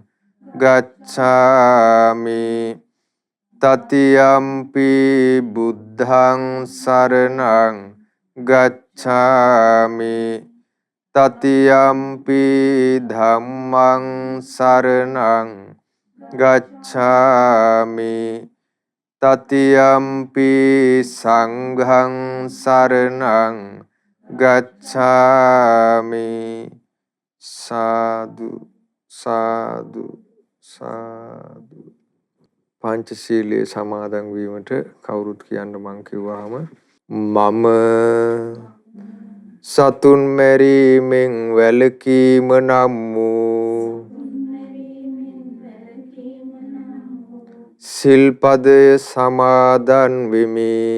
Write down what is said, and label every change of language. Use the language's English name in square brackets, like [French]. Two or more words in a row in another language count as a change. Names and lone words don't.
[Pali] ගච්ඡාමි တတိယံ පි බුද්ධං සරණං ගච්ඡාමි တတိယံ පි ධම්මං සරණං ගච්ඡාමි တတိယံ පි සංඝං සරණං ගච්ඡාමි. සාදු සාදු සාදු. [Sinhala] පංචශීලයේ සමාදන් වීමට කවුරුත් කියන්න මං කිව්වහම මම සතුන් මැරීමෙන් වැළකීම නම් වූ සිල්පදය සමාදන් වෙමි.